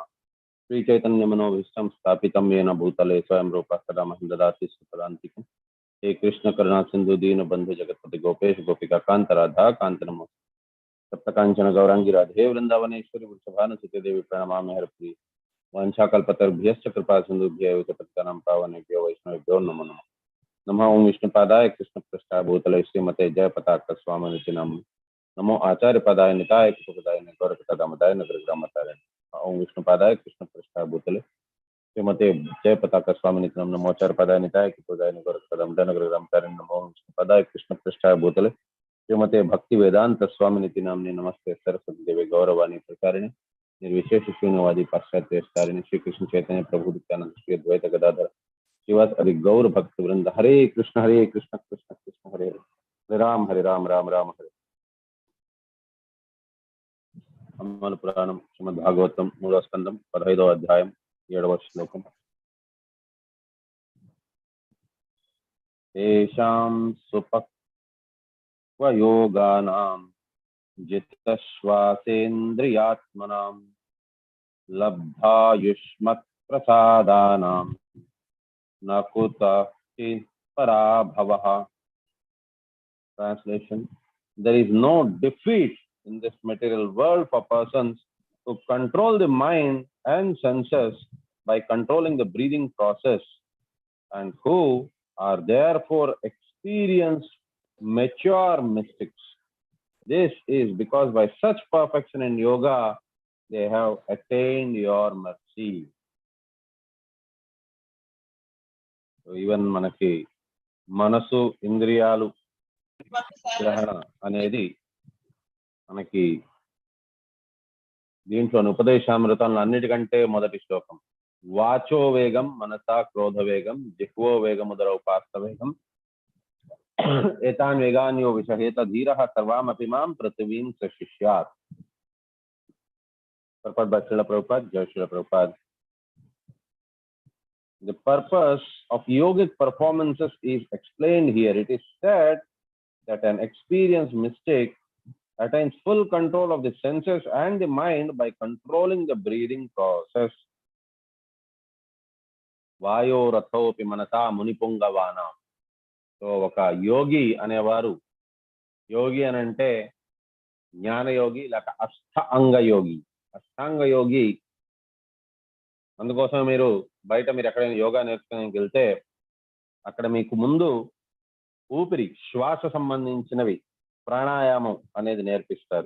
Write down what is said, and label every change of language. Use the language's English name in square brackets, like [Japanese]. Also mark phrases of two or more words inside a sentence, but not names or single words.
[Sanskrit] శ్రీ చైతన్య మనోభీష్టం స్థాపితం యేన భూతలే స్వయం రూప సదా మహం దదాతి సుపదాంతికం. హే కృష్ణ కరుణా సింధు దీన బంధు జగత్పతి గోపేష్ గోపికా కాంత రాధా కాంత నమో సప్తకాంచన గౌరాంగి రాధే వృందావనేశ్వరి వృషభానుసుతే దేవి ప్రణమామి హరిప్రియ. వాంఛాకల్పతరుభ్యశ్చ కృపా సింధుభ్యో చ పతితానాం పావనేభ్యో వైష్ణవేభ్యో నమో నమః. नमः ओं विष्णुपादाय कृष्णपृष्ठाय भूतले श्रीमते जयपताक स्वामिनिति नाम. नमो आचार्य पदाय निताय कृपदाय गौरकदामदाय नगरग्रामताय. ओं विष्णुपादाय कृष्णपृष्ठाय भूतले श्रीमते जयपताक स्वामिनिति नाम. नमो आचार्य पदाय निताय कृपदाय गौरकदामदाय नगरग्रामताय. नमो विष्णुपादाय कृष्णपृष्ठाय भूतले श्रीमते भक्ति वेदांत स्वामिनिति नाम्नि. नमस्ते सरस्वती देवी गौरवाणी प्रचारिणे निर्विशेष शून्यवादी पाश्चात्य स्टारिणे श्री कृष्ण चैतन्य प्रभु नित्यानंद श्री अद्वैत गदाधर शिवास अधिक गौर भक्त वृंद. हरे कृष्ण कृष्ण कृष्ण हरे हरे, हरे राम राम राम हरे. हनुमान पुराणम श्रीमद् भागवतम मूलव स्कंदम [Telugu] 15వ అధ్యాయం 7వ శ్లోకం. [Sanskrit] తేషాం సుపక్వయోగానాం జితశ్వాసేంద్రియాత్మనాం లబ్ధాయుష్మత్ ప్రసాదానాం నకుత పరాభవః. [English] Translation: there is no defeat in this material world for persons who control the mind and senses by controlling the breathing process, and who are therefore experienced mature mystics. This is because by such perfection in yoga they have attained your mercy. [Telugu] ఈవెన్ మనకి మనసు ఇంద్రియాలు గ్రహణ అనేది మనకి దీంట్లో ఉపదేశామృతంలో అన్నిటికంటే మొదటి శ్లోకం. [Sanskrit] వాచో వేగం మనసా క్రోధ వేగం జిహ్వో వేగముదరౌ పాస్త వేగం ఏతాన్ వేగాన్యో విషహేత ధీరః సర్వామపి మాం పృథివీం సశిష్యాత్. [English] Purport by Srila Prabhupada. Jai Srila Prabhupada. The purpose of yogic performances is explained here. It is said that an experienced mystic attains full control of the senses and the mind by controlling the breathing process. [Sanskrit] वायो रथोपि मनसा मुनिपुङ्गवन. [Telugu] So ఒక యోగి అనేవారు, యోగి అని అంటే జ్ఞాన యోగి లేక అష్టాంగ యోగి. అష్టాంగ యోగి అందుకోసం మీరు ఎక్కడైనా యోగా నేర్చుకోవడానికి వెళ్తే అక్కడ మీకు ముందు ఊపిరి శ్వాస సంబంధించినవి ప్రాణాయామం అనేది నేర్పిస్తారు.